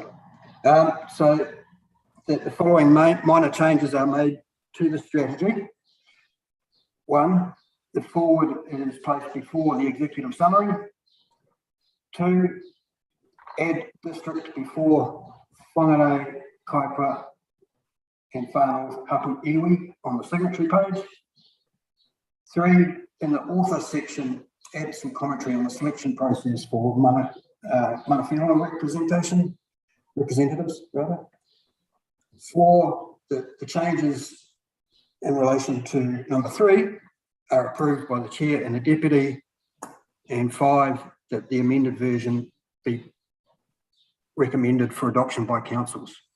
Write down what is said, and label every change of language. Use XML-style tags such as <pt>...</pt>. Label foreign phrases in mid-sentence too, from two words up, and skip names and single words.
<en>So the following minor changes are made to the strategy. 1, the forward is placed before the executive summary. 2, add district before whāngai, kaipara and far north</en> <mi>hapu iwi</mi> <en>on the signatory page. 3, in the author section, add some commentary on the selection process for</en> <mi>mana whenua</mi> <en>representatives rather. 4, the changes in relation to number 3 are approved by the chair and the deputy, and 5, that the amended version be recommended for adoption by councils.</en>